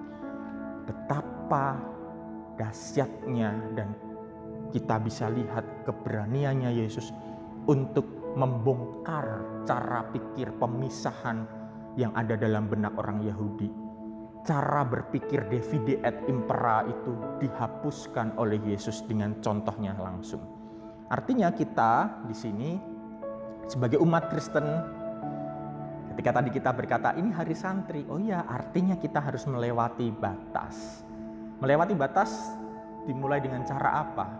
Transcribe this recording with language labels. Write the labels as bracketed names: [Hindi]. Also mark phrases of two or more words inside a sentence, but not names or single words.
[Indonesian] Betapa dahsyatnya dan kita bisa lihat keberaniannya Yesus untuk membongkar cara pikir pemisahan yang ada dalam benak orang Yahudi. Cara berpikir [Latin] divide et impera [Indonesian] itu dihapuskan oleh Yesus dengan contohnya langsung. Artinya kita di sini sebagai umat Kristen, ketika tadi kita berkata ini hari santri, oh ya, artinya kita harus melewati batas. Melewati batas dimulai dengan cara apa?